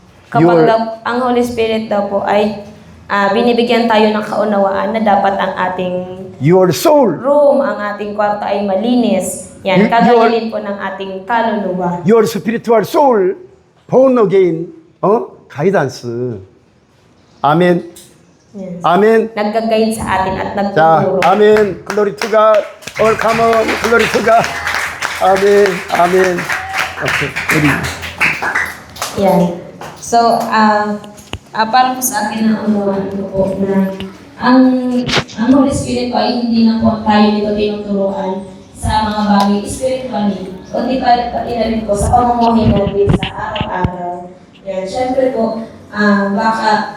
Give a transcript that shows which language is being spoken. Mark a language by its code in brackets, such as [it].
[tl] Kapag ang Holy Spirit daw po ay binibigyan tayo ng kaunawaan na dapat ang ating [en] Your soul. [tl] room, ang ating kwarto ay malinis. Yan, kagayalin po ng ating kaluluwa. [en] Your spiritual soul, born again, guidance. Amen. Yes. Amen. [tl] Nagga-guide sa atin at [ko] 자, [tl] nagtuturo. [en] 아멘. Glory to God. All come on. Glory to God. 아멘. 아멘. Okay. [tl] Yan. So, para po sa akin na unawaan ko po na ang Holy Spirit po ay hindi na po tayo dito tinuturuan sa mga bagay spiritually, kundi pati na rin po sa pamumuhay natin sa araw-araw. Yan. Siyempre po, baka